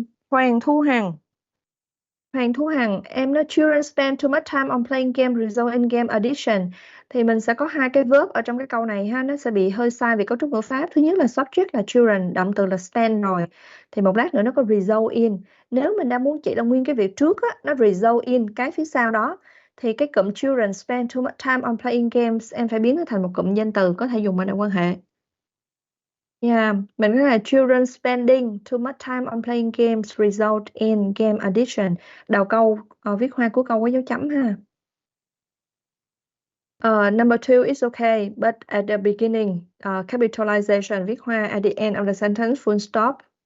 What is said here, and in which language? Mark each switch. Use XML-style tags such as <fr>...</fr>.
<en>Hoàng Thu Hằng. Hoàng Thu Hằng,</en> <vi>em nói</vi> <en>children spend too much time on playing game result in game addiction.</en> <vi>Thì mình sẽ có hai cái verb ở trong cái câu này ha, nó sẽ bị hơi sai về cấu trúc ngữ pháp. Thứ nhất là subject là children, động từ là spend rồi. Thì một lát nữa nó có result in. Nếu mình đang muốn chỉ là nguyên cái việc trước á, nó result in cái phía sau đó. Thì cái cụm</vi> <en>children spend too much time on playing games,</en> <vi>em phải biến nó thành một cụm danh từ có thể dùng ở đoạn quan hệ.</vi> <en>Yeah,</en> <vi>mình có là</vi> <en>children spending too much time on playing games result in game addiction.</en> <vi>Đầu câu viết hoa cuối câu có dấu chấm ha.</vi> <en>Number 2 is okay, but at the beginning, capitalization</en> <vi>viết hoa,</vi> <en>at the end of the sentence full stop.</en>